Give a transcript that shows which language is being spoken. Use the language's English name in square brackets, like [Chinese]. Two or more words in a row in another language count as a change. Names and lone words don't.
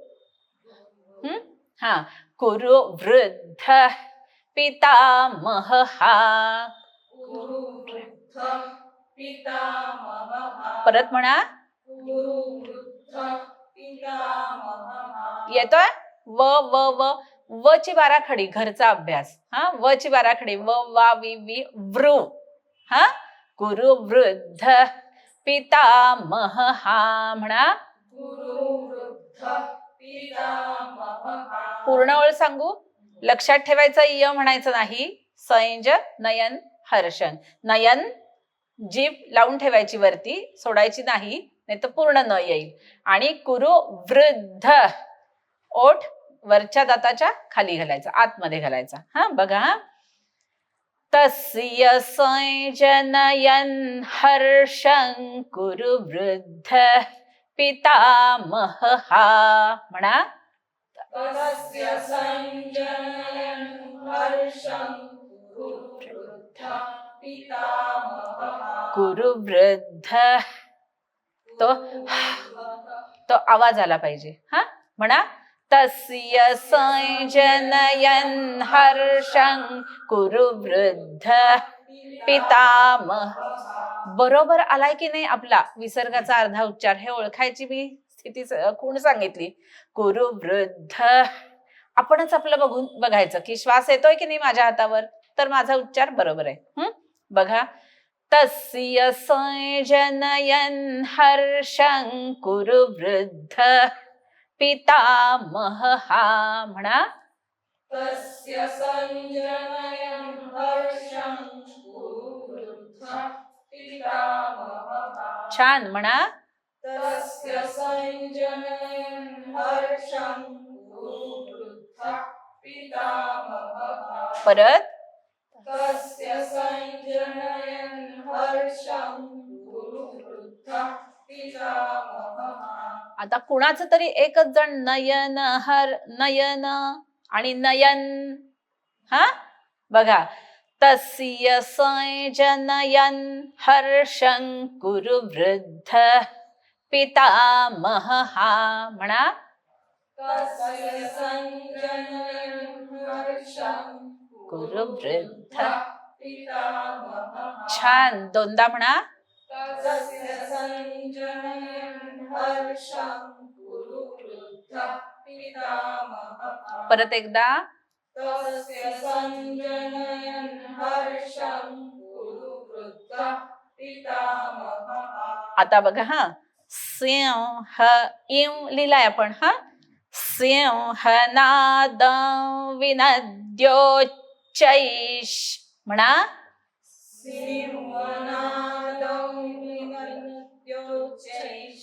[Sanskrit] हा, कुरुवृद्ध पितामहः. [Marathi] परत म्हणा. येतोय. व व व व ची बाराखडी, घरचा अभ्यास. हा, व ची बाराखडी, व वा वि वि वृ. हा, [Sanskrit] गुरुवृद्ध पितामहः [Marathi] म्हणा. पूर्ण ओळ सांगू, लक्षात ठेवायचं, य म्हणायचं नाही. [Sanskrit] संज नयन हर्षण. [Marathi] नयन जीभ लावून ठेवायची वरती, सोडायची नाही, नाही तर पूर्ण न येईल. आणि [Sanskrit] कुरु वृद्ध [Marathi] ओठ वरच्या दाताच्या खाली घालायचा, आतमध्ये घालायचा. हा बघा. [Sanskrit] तस्य संजनयन हर्षं कुरु वृद्ध पितामहः म्हणा. तस्य संजनयन हर्षं कुरु वृद्ध. [Marathi] तो आवाज आला पाहिजे. हा म्हणा. [Sanskrit] तस्य संजनयन हर्षं कुरु वृद्ध पितामह. [Marathi] बरोबर आलाय की नाही आपला विसर्गाचा अर्धा उच्चार, हे ओळखायची मी स्थिती खूण सांगितली. [Sanskrit] कुरु वृद्ध. [Marathi] आपणच आपलं बघून बघायचं की श्वास येतोय की नाही माझ्या हातावर, तर माझा उच्चार बरोबर आहे. बघा. [Sanskrit] तस्य संजनयन हर्षं कुरु वृद्ध पितामहः म्हणा. तस्य संजनयन् हर्षं कुरु वृद्धः पितामहः. [Marathi] छान म्हणा. [Sanskrit] तस्य संजनयन् हर्षं कुरु वृद्धः पितामहः. [Marathi] परत. [Sanskrit] तस्य संजनयन् हर्षं कुरु वृद्धः पितामहः. [Marathi] आता कुणाचं तरी एकच जण नयन हर नयन आणि नयन. हा बघा. [Sanskrit] तस्य संजनयन् हर्षं कुरु वृद्ध पितामहः म्हणा. तस्य संजनयन् हर्षं कुरु वृद्ध. पितामहः. [Marathi] छान. दोनदा म्हणा. [Sanskrit] तस्य संजनयन् हर्षं कुरु वृद्धः पितामहः. [Marathi] परत एकदा. [Sanskrit] तस्य संजनयन् हर्षं कुरु वृद्धः पितामहः. [Marathi] आता बघा हा. [Sanskrit] सिंह इव [Marathi] लिहिलाय आपण. [Sanskrit] हा सिंहनाद विनद्योच्चैष म्हणा. सिंहनादं विनद्योच्चैष.